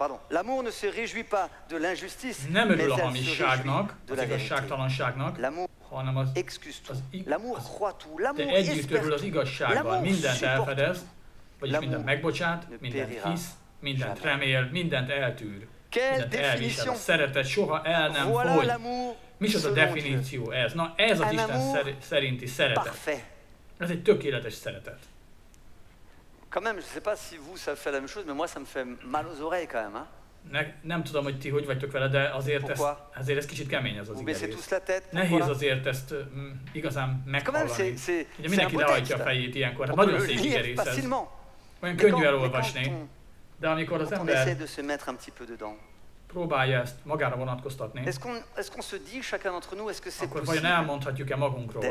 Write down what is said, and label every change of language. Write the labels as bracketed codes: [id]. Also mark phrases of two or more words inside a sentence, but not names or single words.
[hu] Nem örül a hamisságnak, az igazságtalanságnak, hanem az de együtt örül az igazsággal, mindent elfedez, vagyis mindent megbocsát, mindent hisz, mindent remél, mindent eltűr, mindent elvisel. A szeretet soha el nem fogy. Micsoda definíció ez? Na ez az Isten szerinti szeretet. Ez egy tökéletes szeretet. [fr] Quand même, je sais pas si vous ça fait la même chose, mais moi ça me fait mal aux oreilles quand même. [hu] Nem tudom, hogy ti hogy vagytok vele, de azért ez kicsit kemény ez az igerész. Nehéz azért ezt igazán meghallani. Ugye mindenki lehajtja a fejét ilyenkor. Hát nagyon szép igerész ez. Olyan könnyű elolvasni. De amikor az ember próbálja ezt magára vonatkoztatni, akkor vajon elmondhatjuk-e magunkról?